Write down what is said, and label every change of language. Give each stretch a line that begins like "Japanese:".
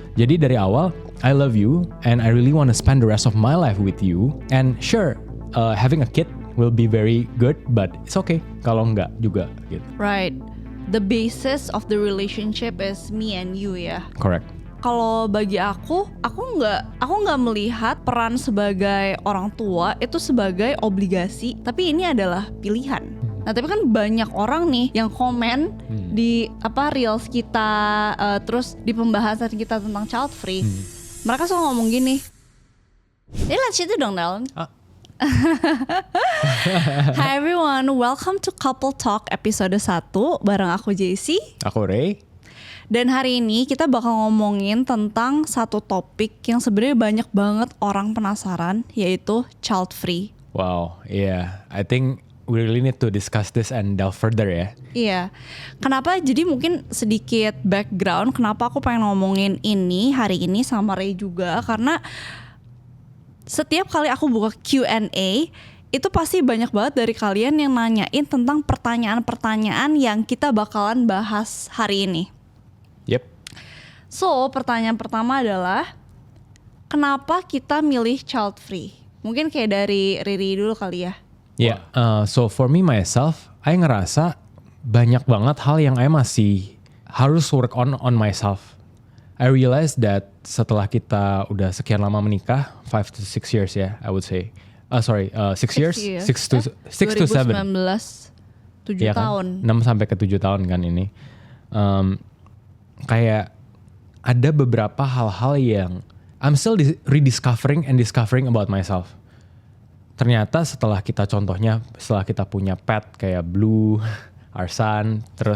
Indonesian: Jadi dari awal
English: I love you and I really wanna spend the rest of my life with you. And sure, having a kid will be very good, but it's okay
Indonesian: kalau enggak juga gitu.
English: Right. The basis of the relationship is me and you ya. Correct.
Indonesian: Kalau bagi aku nggak melihat peran sebagai orang tua itu sebagai obligasi, tapi ini adalah pilihan. Nah, tapi kan banyak orang nih yang komen di reels kita, terus di pembahasan kita tentang child free. Mereka suka ngomong gini, let's itu dong Nel.
English: Hi everyone, welcome to Couple Talk episode 1
Indonesian: bareng aku
English: JC.
Indonesian: Aku Ray. Dan hari ini kita bakal ngomongin tentang satu topik yang sebenarnya banyak banget orang penasaran, yaitu child free.
English: Wow, yeah, I think we really need to discuss this and delve further ya.
Indonesian: Iya, kenapa? Jadi mungkin sedikit background kenapa aku pengen ngomongin ini hari ini sama Ray juga, karena setiap kali aku buka Q&A itu pasti banyak banget dari kalian yang nanyain tentang pertanyaan-pertanyaan yang kita bakalan bahas hari ini.
English: Yep.
Indonesian: So, pertanyaan pertama adalah kenapa kita milih child free? Mungkin kayak dari Riri dulu kali ya.
English: Yeah, so for me myself, I
Indonesian: ngerasa banyak banget hal yang
English: I
Indonesian: masih harus
English: work on myself. I realized that
Indonesian: setelah kita udah sekian lama menikah,
English: 5 to 6 years ya, I would say. 6 years? 6 to 7.
Indonesian: 2019, 7 ya tahun. Kan? 6 sampai ke 7 tahun kan ini. Kayak ada beberapa hal-hal yang
English: I'm still rediscovering and discovering about myself.
Indonesian: Ternyata setelah kita punya pet kayak Blue,
English: our son,
Indonesian: terus